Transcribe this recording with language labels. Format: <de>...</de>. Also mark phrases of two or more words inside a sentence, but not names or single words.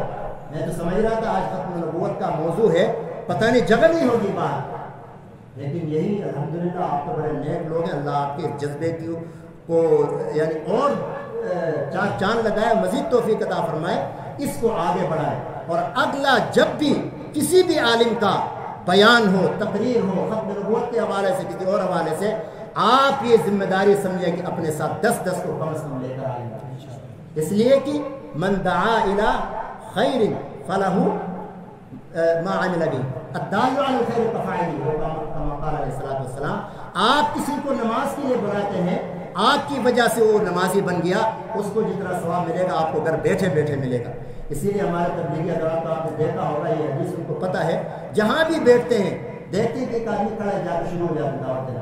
<ur>میں تو سمجھ رہا تھا آج ختم نبوت کا موضوع ہے، پتا نہیں جگہ نہیں ہوگی بات، لیکن یہی الحمدللہ آپ تو بڑے نیک لوگ ہیں، اللہ آپ کے جذبے کو یعنی اور چاند لگائے، مزید توفیق عطا فرمائے، اس کو آگے بڑھائے. اور اگلا جب بھی کسی بھی عالم کا بیان ہو، تقریر ہو، ختم نبوت کے حوالے سے، کسی اور حوالے سے، آپ یہ ذمہ داری سمجھیں کہ اپنے ساتھ 10-10 کو کم سے کم لے کر آئیں گے، اس لیے کہ</ur> <ar>من دعا الی خیر فلہ ما عمل به الدال علی الخیر کفاعلہ کما قال علیہ الصلوۃ والسلام.</ar> <ur>آپ کسی کو نماز کے لیے بلاتے ہیں، آپ کی وجہ سے وہ نمازی بن گیا، اس کو جتنا ثواب ملے گا آپ کو گھر بیٹھے بیٹھے ملے گا. اسی لیے ہمارے تبلیغی حضرات کو آپ نے دیکھا ہوگا، یہ حدیث ان کو پتہ ہے، جہاں بھی بیٹھتے ہیں دیکھتے ہیں کہ ایک آدمی کھڑا جا کے شروع ہو جاتا ہے دعوت دینا.</ur>